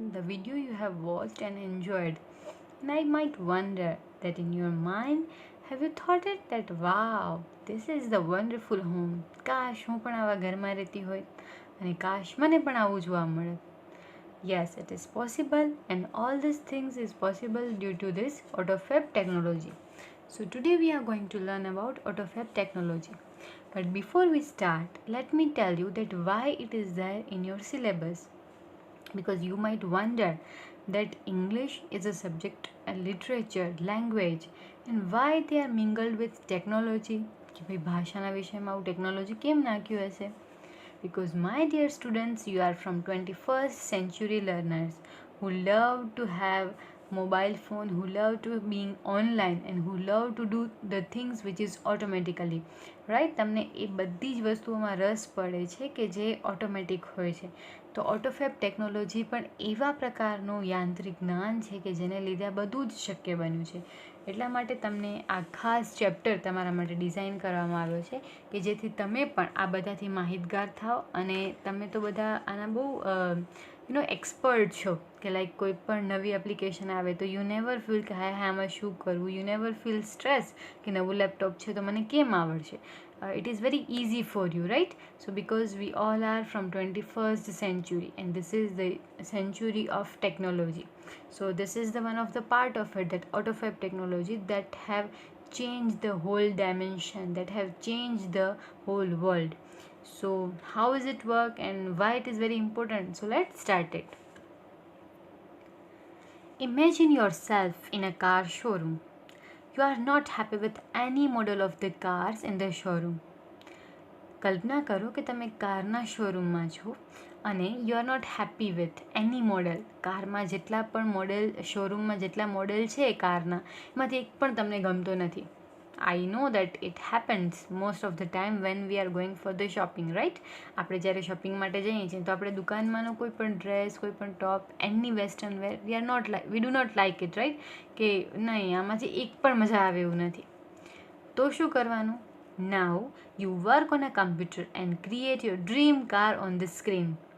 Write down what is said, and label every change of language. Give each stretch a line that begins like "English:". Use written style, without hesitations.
English: video you have watched and enjoyed. And I might wonder that in your mind, have you thought it that wow, this is the wonderful home.
Gujarati: કાશ હું પણ આવા ઘરમાં રહેતી હોય અને કાશ મને પણ આવું જોવા મળે.
English: Yes, it is possible, and all these things is possible due to this AutoFab technology. So today we are going to learn about AutoFab technology. But before we start, let me tell you that why it is there in your syllabus. Because you might wonder that English is a subject, a literature, language, and why they are mingled with technology.
Gujarati: કે ભાઈ ભાષાના વિષયમાં આવું technology કેમ નાખ્યું હશે?
English: Because my dear students, you are from 21st century learners who love to have mobile phone, who love to being online and who love to do the things which is automatically, right?
Gujarati: તમને એ બધી જ વસ્તુઓમાં રસ પડે છે કે જે automatic હોય છે. તો ઓટોફેબ ટેકનોલોજી પણ એવા પ્રકારનું યાંત્રિક જ્ઞાન છે કે જેને લીધે આ બધું જ શક્ય બન્યું છે. એટલા માટે તમને આ ખાસ ચેપ્ટર તમારા માટે ડિઝાઇન કરવામાં આવ્યો છે કે જેથી તમે પણ આ બધાથી માહિતગાર થાઓ અને તમે તો બધા આના બહુ એક્સપર્ટ છો કે લાઈક કોઈ પણ નવી એપ્લિકેશન આવે તો
English: you never feel
Gujarati: કે હાય આમાં શું કરવું,
English: you never feel stress
Gujarati: કે નવું લેપટોપ છે તો મને કેમ આવડશે.
English: It is very easy for you, right? So because we all are from 21st century and this is the century of technology. So this is the one of the part of it, that AutoFab technology that have changed the whole dimension, that have changed the whole world. So how does it work and why it is very important? So let's start it. Imagine yourself in a car showroom. You are not happy with any model of the cars in the showroom.
Gujarati: કલ્પના કરો કે તમે કારના શોરૂમમાં છો અને
English: You are not happy with any model.
Gujarati: કારમાં જેટલા પણ model શોરૂમમાં જેટલા મોડેલ છે કારના એમાંથી એક પણ તમને ગમતો નથી.
English: I know that it happens most of the time when we are going for the shopping, right?
Gujarati: આપણે જ્યારે શોપિંગ માટે જઈએ છીએ તો આપણે દુકાનમાંનો કોઈ પણ ડ્રેસ, કોઈ પણ ટોપ,
English: Any western wear we do not like it, right?
Gujarati: કે નહીં, આમાંથી એક પણ મજા આવે એવું નથી. તો શું કરવાનું?
English: Now you work on a computer and create your dream car on the screen.